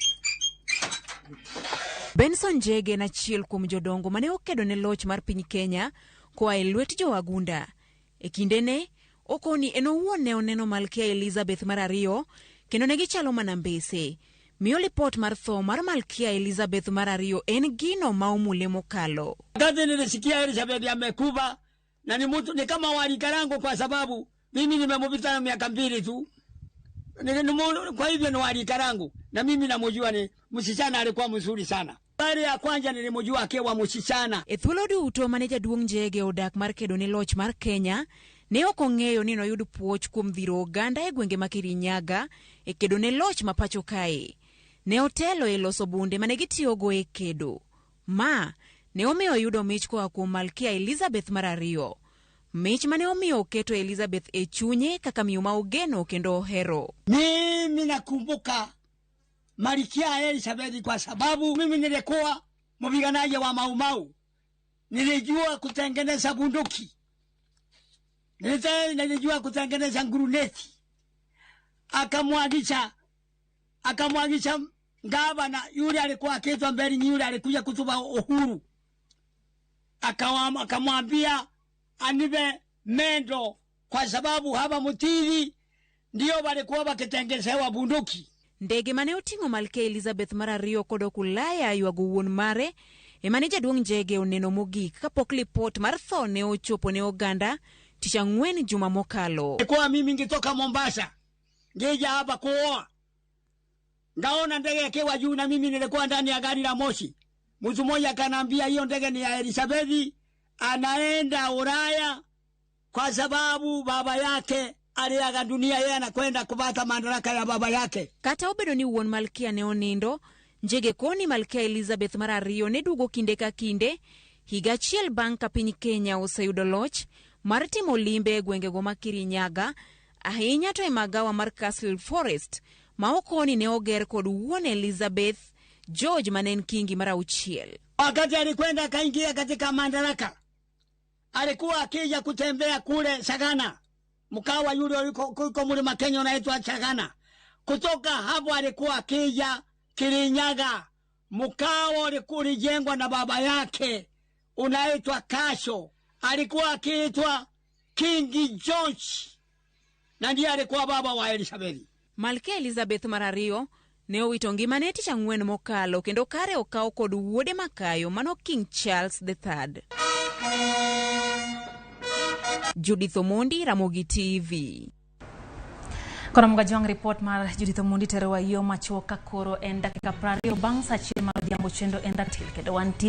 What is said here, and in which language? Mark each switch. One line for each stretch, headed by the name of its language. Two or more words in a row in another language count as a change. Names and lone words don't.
Luo (Kenya and Tanzania): Benson Njege en achiel kuom jodongo mane okedo ne loch mar piny Kenya koa e lwet jowagunda. E kindene, okoni en owuon ne oneno Malkia Elizabeth II kendo ne gichalo mana mbese. Miyo lipot mar tho mar Malkia Elizabeth II en gino ma omule mokalo.
Swahili: Wakati nilisikia Elizabeth amekufa, na ni kama walikarango kwa sababu mimi nimemupita miaka 2 tu. Kwa hivyo ni walikarango, na mimi namjua ni msichana alikuwa mzuri sana. Pale ya kwanza nilimjua akiwa msichana.
Luo (Kenya and Tanzania): E thuolo duto mane jaduong' Njege odak mar kedo ne loch mar Kenya, ne ok ong'eyo ni noyud puoch kuom dhiro oganda e gwenge ma Kirinyaga e kedo ne loch ma pacho kae. Ne otelo e loso bunde mane gitiyogo e kedo. Ma ne omiyo yudo mich koa kuom Malkia Elizabeth II. Mich mane omiyo oketo Elizabeth e chunye kaka miyo ma ogeno kendo ohero.
Swahili: Mimi nakumbuka Malkia Elizabeth kwa sababu mimi nilikuwa mpiganaji wa Mau Mau. Nilijua kutengeneza bunduki. Nilijua kutengeneza nguruneti. Akamwagisha gavana yule alikuwa akiitwa Mberi, yule alikuja kutupa uhuru. Akamwambia anibe mendo kwa sababu hapa Mutiri ndio walikuwa wakitengezewa bunduki.
Luo (Kenya and Tanzania): Ndege mane oting'o Malkia Elizabeth II kod Ulaya ywago wuon mare emane jaduong' Njege oneno mogik kapok lipot mar tho ne ochopo ne oganda Tich Ang'wen juma mokalo.
Swahili: Kwa mimi ngitoka Mombasa ngeja hapa kuoa, ngaona ndege ikiwa juu na mimi nilikuwa ndani ya gari la moshi. Mtu mmoja akaniambia hiyo ndege ni ya Elizabeth, anaenda Ulaya kwa sababu baba yake aliaga dunia, yeye anakwenda kupata madaraka ya baba yake.
Luo (Kenya and Tanzania): Kata obedo ni wuon Malkia ne onindo, Njege koni Malkia Elizabeth II ne dugo kinde ka kinde, higa achiel bang' ka piny Kenya oseyudo loch mar timo limbe e gwengego ma Kirinyaga, ahinya to e magawa mar Castle Forest, ma okoni ne oger kod wuon Elizabeth, George manen kingi mara 6.
Swahili: Wakati alikwenda kaingia katika madaraka, alikuwa akija kutembea kule Sagana, mkawa yule uliko mlima Kenya unaitwa Sagana. Kutoka hapo alikuwa akija Kirinyaga, mkawa ulikuwa ulijengwa na baba yake unaitwa Kasho. Alikuwa akiitwa King George, na ndiye alikuwa baba wa Elizabeth.
Luo (Kenya and Tanzania): Malkia Elizabeth II ne owito ngimane Tich Ang'wen mokalo kendo kare okaw kod wuode makayo mano King Charles III. Judith Omondi, Ramogi TV. Kora mgajwang report mar Judith Omondi terewa yo machoka koro en dakika 20 bang' sa chiel mar odhiambo chendo en daktil kendo wantie